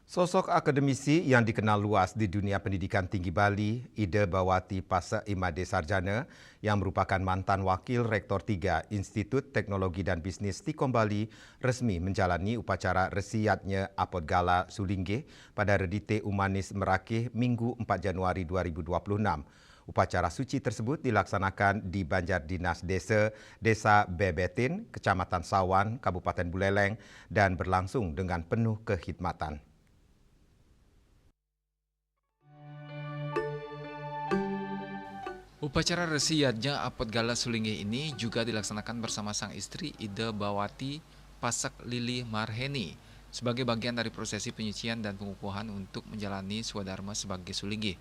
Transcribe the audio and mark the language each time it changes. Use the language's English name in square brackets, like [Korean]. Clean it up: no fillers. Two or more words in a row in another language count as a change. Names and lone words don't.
[Indonesian] Sosok akademisi yang dikenal luas di dunia pendidikan tinggi Bali, Ida Bawati Pasak Imade Sarjana, yang merupakan mantan Wakil Rektor 3 Institut Teknologi dan Bisnis Stikom Bali, resmi menjalani upacara resiatnya Apot Gala Sulinggih pada Redite Umanis Merakih Minggu 4 Januari 2026. Upacara suci tersebut dilaksanakan di Banjar Dinas Desa Bebetin, Kecamatan Sawan, Kabupaten Buleleng, dan berlangsung dengan penuh kekhidmatan. Upacara resiatnya Apot Gala Sulinggih ini juga dilaksanakan bersama sang istri Ida Bawati Pasak Lili Marheni sebagai bagian dari prosesi penyucian dan pengukuhan untuk menjalani swadharma sebagai Sulinggih.